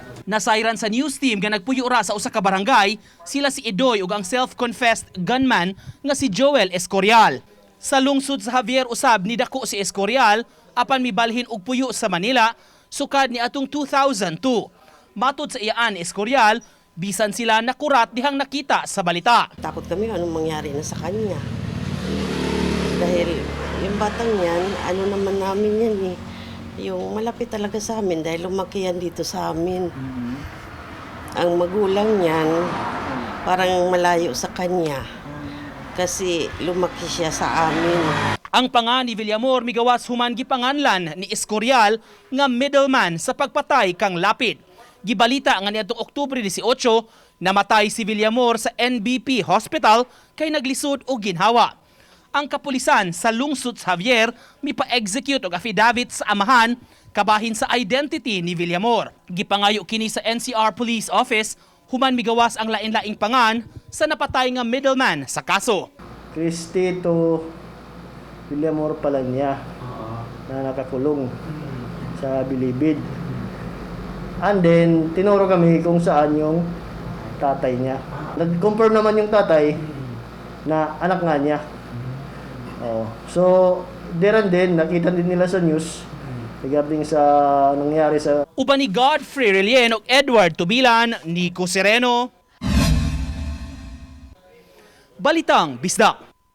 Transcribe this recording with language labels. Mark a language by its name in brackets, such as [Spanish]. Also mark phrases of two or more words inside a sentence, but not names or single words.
[Cebuano] Nasayran sa news team nga nagpuyo ra sa usa ka barangay, sila si Idoy ug ang [English] self-confessed gunman [Cebuano] nga si Joel Escorial. Sa lungsod sa Javier usab ni dako si Escorial apan mibalhin og puyo sa Manila sukad ni atong 2002. Matod sa iyaan Escorial, bisan sila nakurat dihang nakita sa balita. [Filipino] Takot kami anong mangyari na sa kanya. Dahil yung batang yan, naman namin yan eh. Yung malapit talaga sa amin dahil lumaki yan dito sa amin. Ang magulang niyan, parang malayo sa kanya. Kasi lumaki siya sa amin. [Cebuano] Ang pangan ni Villamor migawas human gipanganlan ni Escorial nga middleman sa pagpatay kang Lapid. Gibalita nga niadtong Oktubre 18, namatay si Villamor sa NBP Hospital kay naglisod og ginhawa. Ang kapulisan sa lungsod sa Javier mipa-execute og affidavit sa amahan kabahin sa identity ni Villamor. Gipangayo kini sa NCR Police Office human migawas ang lain-laing pangan sa napatay nga middleman sa kaso. [Filipino] Cristito Villamor Palania na nakakulong sa Bilibid. [English] And then, [Filipino] tinuro kami kung saan yung tatay niya. Nag-confirm naman yung tatay na anak nga niya. [English] So, there and then, [Filipino] nakita din nila sa news regarding sa nangyari sa... [Cebuano] Uban ni Godfrey Relien ug Edward Tubilan, Nico Sereno. Balitang Bisdak.